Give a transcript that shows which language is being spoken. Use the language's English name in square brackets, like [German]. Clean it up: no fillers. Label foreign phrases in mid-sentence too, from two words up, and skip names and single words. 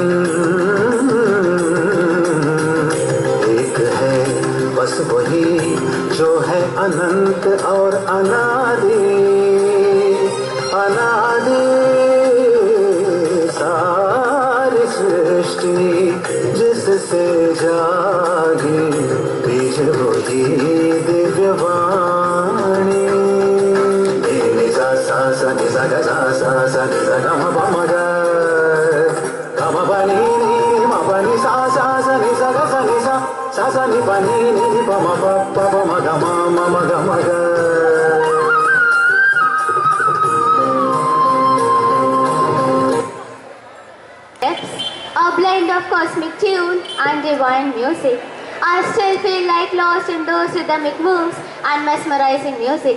[Hindi] एक है बस वही जो है अनंत और अनादि अनादि सारी सृष्टि जिससे जागी बीज होती दिव्यवाणी निजा सा सा निजा गा सा सा सा निजा गा म प म ग म प नि नि म प नि सा सा सा निजा गा सा नि सा सा सा नि प नि नि प म प प प म ग म म म ग म ग [English] A blend of cosmic tune and divine music. I still feel like lost in those rhythmic moves and mesmerizing music.